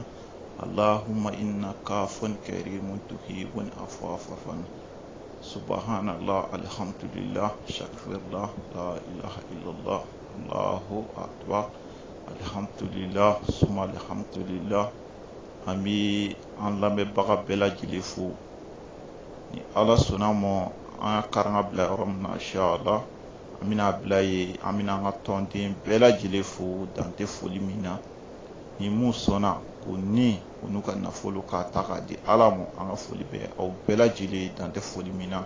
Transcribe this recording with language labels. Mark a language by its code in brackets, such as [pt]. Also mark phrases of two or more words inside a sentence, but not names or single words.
[ar] اللهم إنك عفو كريم تحب العفو فاعف عنا. سبحان الله الحمد لله استغفر الله لا إله إلا الله الله أكبر. الحمد لله ثم الحمد لله. [bm] Ami an lamɛnbaga bɛɛ lajɛlen fo. Ni Ala sɔnna ma an ka kan ka bila yɔrɔ min na inshallah an bɛna bila yen, an bɛna an ka tɔnden bɛɛ lajɛlen fo dan tɛ foli min na. Ni mun sɔnna ko ni o n'u ka nafolo k'a ta k'a di Ala ma, an ka foli bɛ aw bɛɛ lajɛlen dan tɛ foli min na.